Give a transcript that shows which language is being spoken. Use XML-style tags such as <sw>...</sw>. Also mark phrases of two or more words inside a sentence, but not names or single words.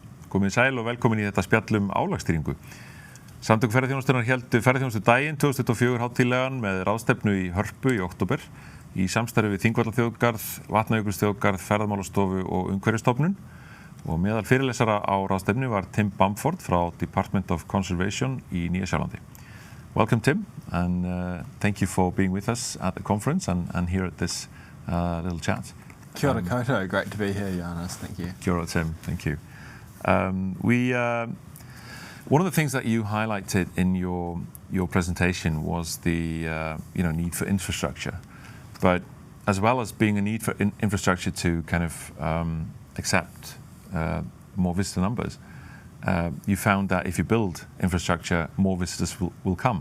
<is>Komið sæl og velkomin í þetta spjall álagsstýringu. Samtök ferðaþjónustunnar héldu Ferðaþjónustudaginn 2024 hátíðlegan með ráðstefnu í Hörpu í október í samstarfi við Þingvallaþjóðgarð, Vatnajökulsþjóðgarð, Ferðamálastofu og Umhverfisstofnun. Og meðal fyrirlesara á ráðstefnu var Tim Bamford frá Department of Conservation í Nýja Sjálandi.</is> <en>Welcome, Tim, and thank you for being with us at the conference and here at this little chat.</en> <mi>Kia ora koutou,</mi> <en>great to be here, Jóhannes, thank you.</en> <mi>Kia ora,</mi> <en>Tim, thank you. One of the things that you highlighted in your presentation was the need for infrastructure, but as well as being a need for infrastructure to kind of accept more visitor numbers, you found that if you build infrastructure, more visitors will come.</en>